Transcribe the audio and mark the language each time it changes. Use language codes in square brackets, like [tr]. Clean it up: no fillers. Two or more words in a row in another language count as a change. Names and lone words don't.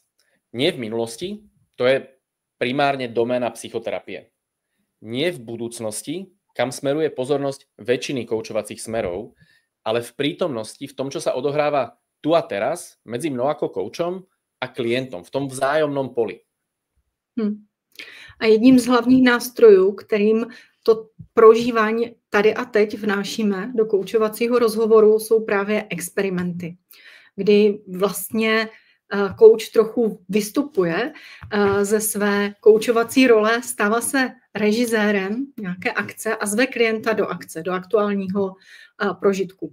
[sk] Nie v minulosti, to je primárne doména psychoterapie. Nie v budúcnosti, kam smeruje pozornosť väčšiny koučovacích smerov, ale v prítomnosti, v tom, čo sa odohráva tu a teraz medzi mnou ako koučom a klientom, v tom vzájomnom poli. [cs] A jedním z hlavních nástrojů, kterým to prožívání tady a teď vnášíme do koučovacího rozhovoru, jsou právě experimenty, kdy vlastně kouč trochu vystupuje ze své koučovací role, stává se režisérem nějaké akce a zve klienta do akce, do aktuálního prožitku.